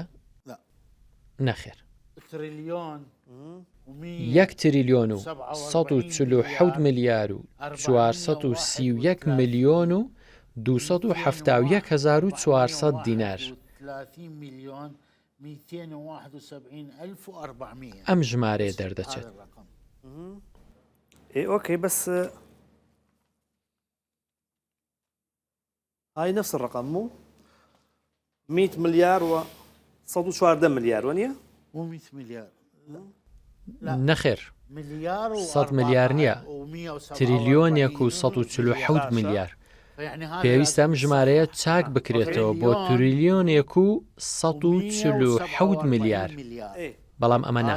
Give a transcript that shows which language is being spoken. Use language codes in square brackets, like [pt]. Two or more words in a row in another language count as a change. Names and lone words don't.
[ckb] نەخێر 1 تریلیۆن و 147 ملیار و 431 ملیۆن و 271,400 دینار. ئەم ژمارەیە دەردەچێت. [ar] اوكي بس هاي نفس الرقم مو 100 مليار و 114 مليار ونيا مو 100 مليار [ckb] نەخێر 100 ملیار نییە، تریلیۆنێک و 147 ملیار. پێویستە ئەم ژمارەیە چاک بکرێتەوە بۆ تریلیۆنێک و 147 ملیار، بەڵام ئەمە نا.